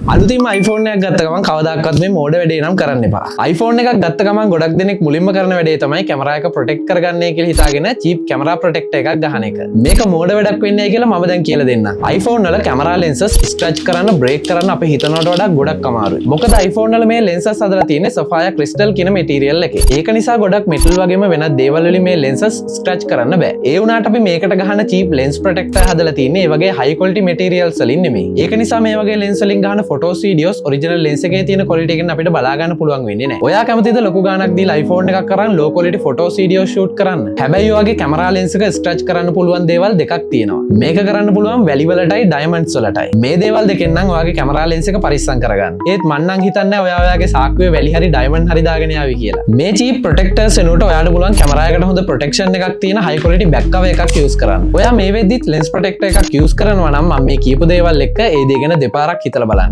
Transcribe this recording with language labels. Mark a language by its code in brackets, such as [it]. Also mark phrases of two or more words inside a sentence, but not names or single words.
[si] අලුතින්ම iPhone එකක් ගත්ත ගමන් කවදාකවත් මේ මෝඩ වැඩේ නම් කරන්න එපා. iPhone එකක් ගත්ත ගමන් ගොඩක් දෙනෙක් මුලින්ම කරන වැඩේ තමයි කැමරා එක ප්‍රොටෙක්ට් කරගන්නේ කියලා හිතාගෙන [en] cheap camera protector [si] එකක් ගහන එක. මේක මෝඩ වැඩක් වෙන්නේ නැහැ කියලා මම දැන් කියලා දෙන්නම්. iPhone වල කැමරා [en] lenses scratch [si] කරන්න break කරන්න අපි හිතනවට වඩා ගොඩක් අමාරුයි. මොකද iPhone වල මේ lenses හදලා තියෙන්නේ [en] sapphire crystal [si] කියන material එකේ. ඒක නිසා ගොඩක් metal වගේම වෙනත් දේවල් වලින් මේ [en] lenses scratch [si] කරන්න බෑ. ඒ වුණාට අපි මේකට ගහන [en] cheap lens protector [si] හදලා තියෙන්නේ ඒ වගේ [en] high quality materials [si] වලින් නෙමෙයි. ඒක නිසා මේ වගේ lens වලින් ගහන [en] photos videos original lens [si] එකේ තියෙන quality එකෙන් අපිට බලා ගන්න පුළුවන් වෙන්නේ නැහැ. ඔයා කැමතිද ලොකු ගාණක් දීලා iPhone එකක් කරන් [en] low quality photos videos shoot [si] කරන්න? හැබැයි ඔයගේ [en] camera lens [si] එක scratch කරන්න පුළුවන් දේවල් දෙකක් තියෙනවා. මේක කරන්න පුළුවන් වැලි වලටයි diamonds වලටයි. මේ දේවල් දෙකෙන් නම් ඔයාගේ [en] camera lens [si] එක පරිස්සම් කරගන්න. ඒත් මං නම් හිතන්නේ ඔයා ඔයාගේ සාක්කුවේ වැලි හරි diamond හරි දාගෙන යාවි කියලා. මේ [en] cheap protectors [si] එනකොට ඔයාලට පුළුවන් camera එකට හොඳ protection එකක් තියෙන [en] high quality back cover [si] එකක් use කරන්න. ඔයා මේ වෙද්දිත් [en] lens protector [si] එකක් use කරනවා නම් මම මේ කියපු දේවල් එක්ක ඒ දේ ගැන දෙපාරක් හිතලා බලන්න.